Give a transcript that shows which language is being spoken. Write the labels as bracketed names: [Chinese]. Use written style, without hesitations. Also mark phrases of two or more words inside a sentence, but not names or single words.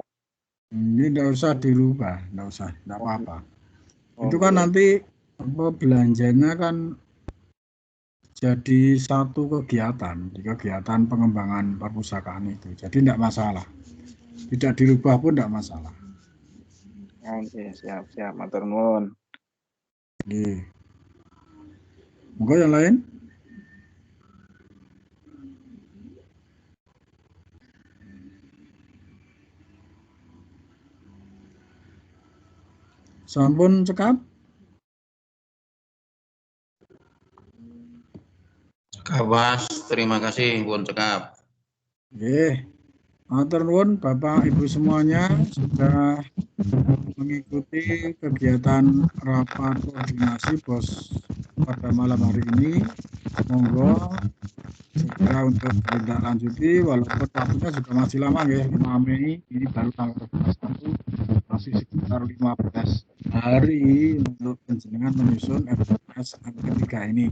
[Indonesian] Ini tidak usah dirubah, tidak apa-apa. Itu kan nanti belanjanya kan jadi satu kegiatan, di kegiatan pengembangan perpustakaan itu. Jadi tidak masalah. Tidak dirubah pun tidak masalah. Oke, siap, [Javanese] matur nuwun. [Indonesian] Oke. Monggo yang lain. [Javanese] Sampun cekap? Kawas, [Indonesian] terima kasih, [Javanese] pun cekap. [Indonesian] Oke. [Javanese] Matur nuwun [Indonesian] Bapak Ibu semuanya sudah mengikuti kegiatan rapat koordinasi BOS pada malam hari ini. Monggo segera untuk ditindaklanjuti, walaupun waktunya juga masih lama ya, 5 Mei ini baru tanggal 11, masih sekitar 15 hari untuk penjenengan menyusun RKS MP3 ini.